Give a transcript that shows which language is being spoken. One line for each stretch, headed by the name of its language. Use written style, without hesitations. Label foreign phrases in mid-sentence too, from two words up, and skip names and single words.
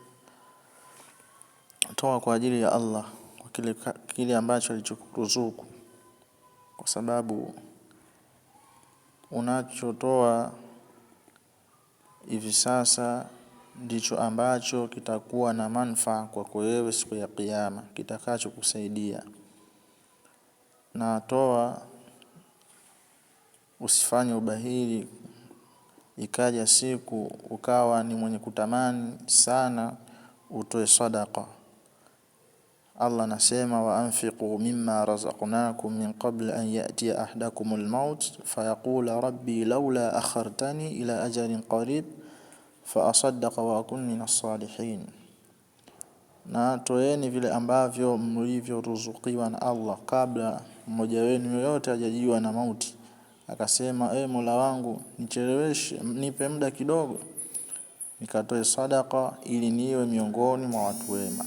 Swahili: Toa kwa ajili ya Allah kwa kile ambacho alichokuruzuku, kwa sababu unachotoa hivi sasa ndicho ambacho kitakuwa na manufaa kwako wewe siku ya kiyama, kitakacho kusaidia. Na toa, usifanye ubahili ikaja siku ukawa ni mwenye kutamani sana utoe sadaqa. Allah anasema,
Arabic: وأنفقوا مما رزقناكم من قبل أن يأتي أحدكم الموت فيقول رب لولا أخرتني إلى أجل قريب فأصدق وأكن من الصالحين.
Swahili: Na toeni vile ambavyo mlivyoruzukiwa na Allah kabla mmoja wenu yote hajajiwa na mauti. Akasema, Mola wangu nicheleweshe, nipe muda kidogo nikatoe sadaqa ili niwe miongoni mwa watu wema.